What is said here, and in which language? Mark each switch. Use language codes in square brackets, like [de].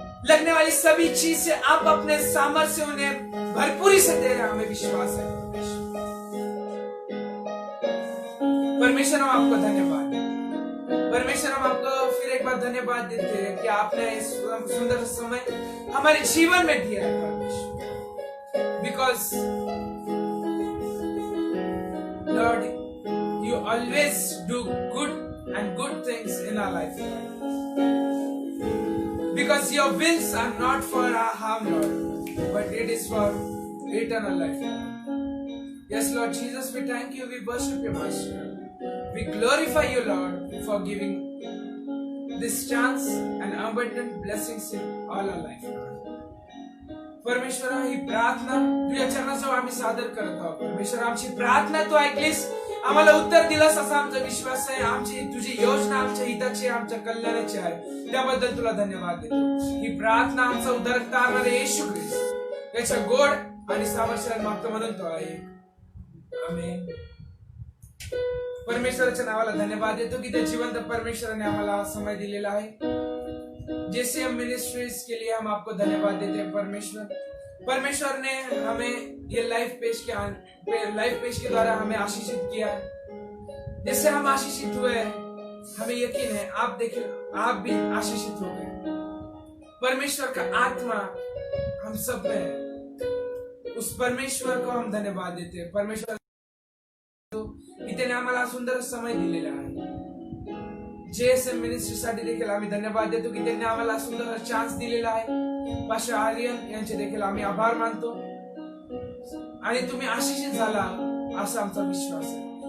[hi] लगने वाली सभी चीज से आप अपने सामर्थ्य से उन्हें भरपूरी से दे रहे हैं, हमें विश्वास है परमेश्वर। हम आपको धन्यवाद परमेश्वर, हम आपको फिर एक बार धन्यवाद देते हैं कि आपने इस सुंदर समय हमारे जीवन में दिया है परमेश्वर। [en] Because Lord, you always do good things in our life, because your wills are not for our harm, Lord, but it is for eternal life. Yes, Lord Jesus, we thank you, we worship you, Master. We glorify you, Lord, for giving this chance and abundant blessings in all our life, Lord. [mr] परमेश्वर ही प्रार्थना तुझ्या चरणाजवळ आम्ही सादर करत आहोत परमेश्वर। आमची प्रार्थना तू ऐकलीस, आम्हाला उत्तर दिलंस असा आमचा विश्वास आहे। आमची तुझी योजना आमच्या हिताची, आमच्या कल्याणाची आहे, त्याबद्दल तुला धन्यवाद देतो। ही प्रार्थना आमचा उद्धारक तारणारे येशू ख्रिस्त याच्या गोड आणि सामर्थ्याने मागतो म्हणून तो आहे, आमेन। परमेश्वराच्या नावाला धन्यवाद देतो की त्या जिवंत परमेश्वराने आम्हाला समय दिलेला आहे। [hi] जेसीएम मिनिस्ट्रीज के लिए हम आपको धन्यवाद देते हैं परमेश्वर। परमेश्वर ने हमें ये लाइव पेज के द्वारा हमें आशीषित किया है। जिससे हम आशीषित हुए, हमें यकीन है आप देखिए आप भी आशीषित हो गए। परमेश्वर का आत्मा हम सब में है, उस परमेश्वर को हम धन्यवाद देते हैं। [mr] परमेश्वर की त्याने आम्हाला सुंदर समय दिलेला आहे। जेएसएम मिनिस्ट्री साठी देखील आम्ही धन्यवाद देतो की त्यांनी आम्हाला सुंदर चान्स दिलेला आहे। पास्टर आर्यन यांचे देखील आम्ही आभार मानतो आणि तुम्ही आशीषित झाला असा आमचा विश्वास आहे।